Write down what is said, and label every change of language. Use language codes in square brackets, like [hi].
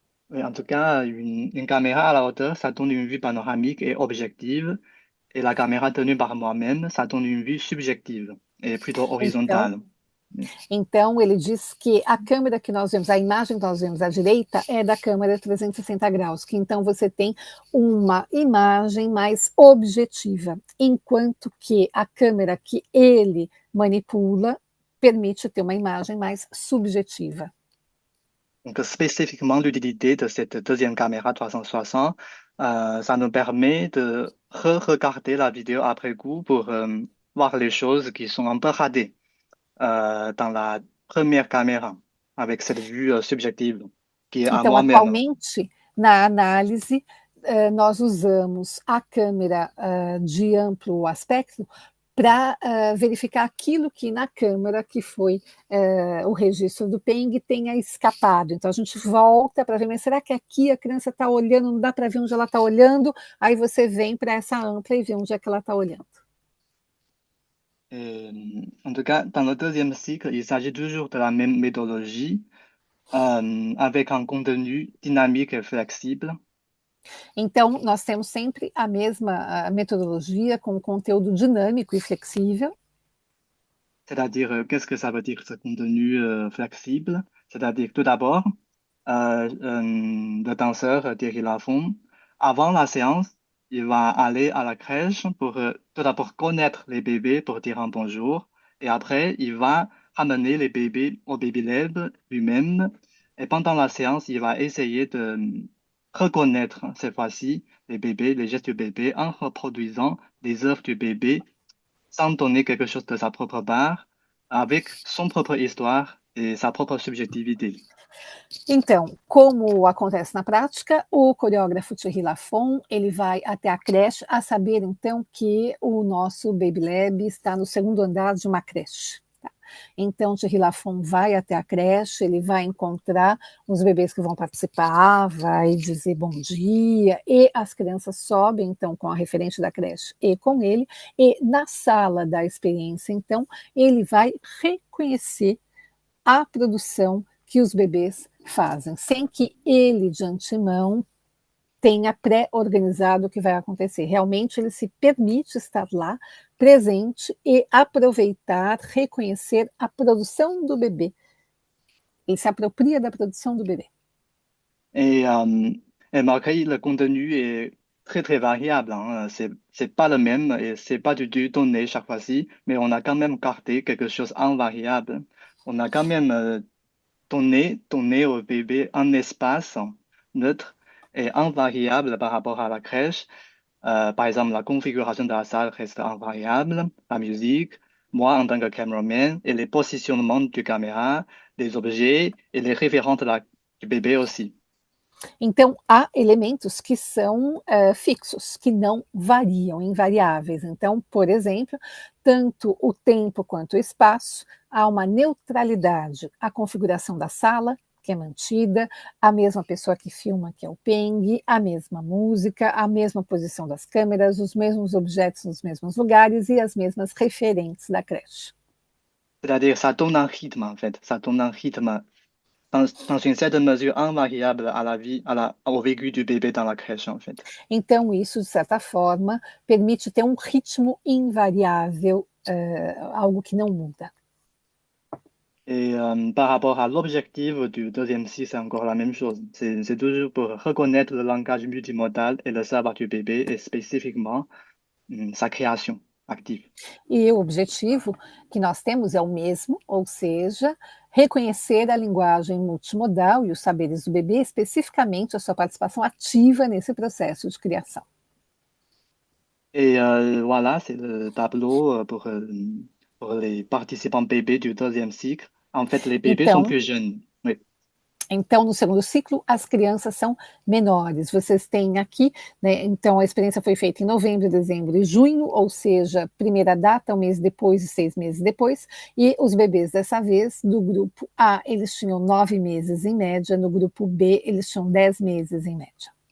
[fr] Oui, en tout cas, une caméra à la hauteur, ça donne une vue panoramique et objective. Et la caméra tenue par moi-même, ça donne une vue subjective et plutôt horizontale. [pt] Então, ele diz que a câmera que nós vemos, a imagem que nós vemos à direita é da câmera 360 graus, que então você tem uma imagem mais objetiva, enquanto que a câmera que ele manipula permite ter uma imagem mais subjetiva. [fr] Donc, spécifiquement, l'utilité de cette deuxième caméra 360, ça nous permet de re-regarder la vidéo après coup pour voir les choses qui sont un peu ratées dans la première caméra, avec cette vue subjective, qui est à [pt] Então, [fr] moi-même. [pt] atualmente, na análise, nós usamos a câmera de amplo aspecto para verificar aquilo que na câmera que foi o registro do PENG tenha escapado. Então a gente volta para ver, mas será que aqui a criança está olhando, não dá para ver onde ela está olhando? Aí você vem para essa ampla e vê onde é que ela está olhando. [fr] En tout cas, dans le deuxième cycle, il s'agit toujours de la même méthodologie, avec un contenu dynamique et flexible. [pt] Então, nós temos sempre a mesma metodologia com conteúdo dinâmico e flexível. [fr] C'est-à-dire, qu'est-ce que ça veut dire ce contenu flexible? C'est-à-dire, tout d'abord, le danseur Thierry Lafont, avant la séance, il va aller à la crèche pour tout d'abord connaître les bébés pour dire un bonjour. Et après, il va ramener les bébés au Baby Lab lui-même. Et pendant la séance, il va essayer de reconnaître cette fois-ci les bébés, les gestes du bébé en reproduisant les œuvres du bébé sans donner quelque chose de sa propre part, avec son propre histoire et sa propre subjectivité. [pt] Então, como acontece na prática, o coreógrafo Thierry Lafont, ele vai até a creche, a saber então que o nosso Baby Lab está no segundo andar de uma creche. Tá? Então, Thierry Lafont vai até a creche, ele vai encontrar os bebês que vão participar, vai dizer bom dia, e as crianças sobem então com a referente da creche e com ele, e na sala da experiência, então, ele vai reconhecer a produção que os bebês fazem, sem que ele, de antemão, tenha pré-organizado o que vai acontecer. Realmente, ele se permite estar lá, presente et aproveitar, reconhecer a produção do bebê. [fr] Il s'approprie de la production du bébé. Et, malgré le contenu est très très variable, hein, c'est pas le même et c'est pas du tout donné chaque fois-ci, mais on a quand même gardé quelque chose en variable. On a quand même donné au bébé un espace neutre et invariable par rapport à la crèche. Par exemple, la configuration de la salle reste invariable, la musique, moi en tant que cameraman et les positionnements du caméra, des objets et les référents du bébé aussi. [pt] Então, há elementos que são fixos, que não variam, invariáveis. Então, por exemplo, tanto o tempo quanto o espaço, há uma neutralidade. A configuração da sala, que é mantida, a mesma pessoa que filma, que é o Peng, a mesma música, a mesma posição das câmeras, os mesmos objetos nos mesmos lugares e as mesmas referentes da creche. [fr] C'est-à-dire, ça donne un rythme, en fait. Ça donne un rythme dans une certaine mesure invariable à la vie, au vécu du bébé dans la crèche, en fait. [pt] Então, isso, de certa forma, permite ter um ritmo invariável, algo que não muda. [fr] Et par rapport à l'objectif du deuxième cycle, c'est encore la même chose. C'est toujours pour reconnaître le langage multimodal et le savoir du bébé et spécifiquement sa création active. [pt] E o objetivo que nós temos é o mesmo, ou seja, reconhecer a linguagem multimodal e os saberes do bebê, especificamente a sua participação ativa nesse processo de criação. [fr] Et voilà, c'est le tableau pour les participants bébés du deuxième cycle. En fait, les bébés sont plus jeunes. Oui. [pt] Então, no segundo ciclo, as crianças são menores. Vocês têm aqui, né, então a experiência foi feita em novembro, dezembro e junho, ou seja, primeira data, um mês depois e 6 meses depois, e os bebês dessa vez, do grupo A, eles tinham 9 meses em média, no grupo B, eles tinham 10 meses em média.